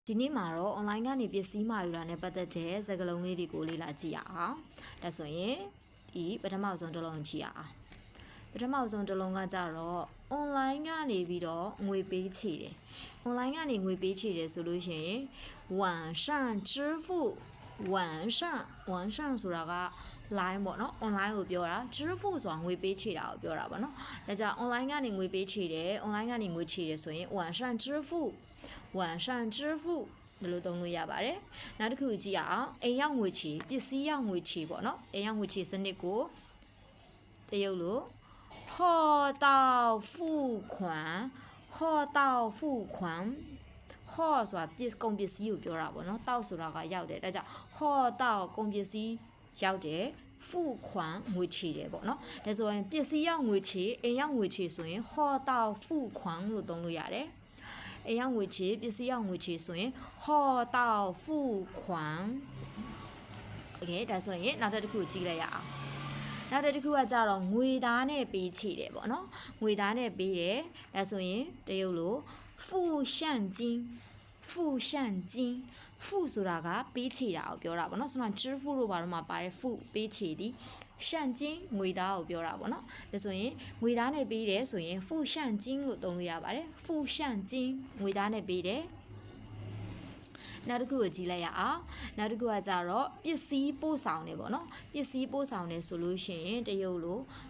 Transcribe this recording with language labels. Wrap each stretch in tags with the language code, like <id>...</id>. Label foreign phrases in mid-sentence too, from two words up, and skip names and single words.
<my>ဒီနေ့မှာတော့ online ကနေပစ္စည်းမှာယူတာနဲ့ပတ်သက်တဲ့စကားလုံးလေးတွေကိုလေ့လာကြည့်ရအောင်။ဒါဆိုရင်ဒီပထမဆုံးတစ်လုံးကြည့်ရအောင်။ပထမဆုံးတစ်လုံးကကြတော့ online ကနေပြီးတော့ငွေပေးချေတယ်။ online ကနေငွေပေးချေတယ်ဆိုလို့ရှိရင်</my> <zh>晚上支付晚上</zh> <my>ဆိုတာက line ပေါ့နော် online ကိုပြောတာ支付ဆိုတာငွေပေးချေတာကိုပြောတာပေါ့ နော်။ဒါကြောင့် online ကနေငွေပေးချေတယ် online ကနေငွေချေတယ်ဆိုရင်</my> <zh>晚上支付晚上支付</zh> <my>ဒီလိုသုံးလို့ရပါတယ်။နောက်တစ်ခုကြည့်အောင်အိမ်ရောက်ငွေချေပစ္စည်းရောက်ငွေချေပေါ့နော်အိမ်ရောက်ငွေချေစနစ်ကိုတရုပ်လို့</my> <zh>货到付款货到付款</zh> <my>货ဆိုတာကုန်ပစ္စည်းကိုပြောတာပေါ့နော်တောက်ဆိုတာကရောက်တယ်ဒါကြောင့်货到ကုန်ပစ္စည်းရောက်တယ်付款ငွေချေတယ်ပေါ့နော်ဒါဆိုရင်ပစ္စည်းရောက်ငွေချေအိမ်ရောက်ငွေချေဆိုရင်</my> <zh>货到付款</zh> <my>လို့သုံး လို့ရတယ်အိမ်ရောက်ငွေချေပစ္စည်းရောက်ငွေချေဆိုရင်</my> <zh>货到付款</zh> <my>โอเคဒါဆိုရင်နောက်တစ်ခုကြည့်လိုက်ရအောင်နောက်တစ်ခုကကြတော့ငွေသားနဲ့ ပေးချေတယ်ပေါ့နော်ငွေသားနဲ့ပေးတယ်ဒါဆိုရင်တရုပ်လို့</my> <zh>付现金付现金付</zh> <my>ဆိုတာကပေးချေတာကိုပြောတာပေါ့နော်ဆိုတော့支付လို့ဘာလို့မှပါတယ်付ပေးချေသည်现金ငွေသားကိုပြောတာပေါ့နော်ဒါဆိုရင်ငွေသားနဲ့ပေးတယ်ဆိုရင်</my> <zh>付现金</zh> <my>လို့သုံးလို့ရပါတယ်</my> <zh>付现金</zh> <my>ငွေသားနဲ့ပေးတယ်နောက်တစ်ခုကိုကြည့်လိုက်ရအောင်နောက်တစ်ခုကကြတော့ပစ္စည်းပို့ဆောင်တယ်ပေါ့နော်ပစ္စည်းပို့ဆောင်တယ်ဆိုလို့ရှိရင်တရုပ်လို့</my>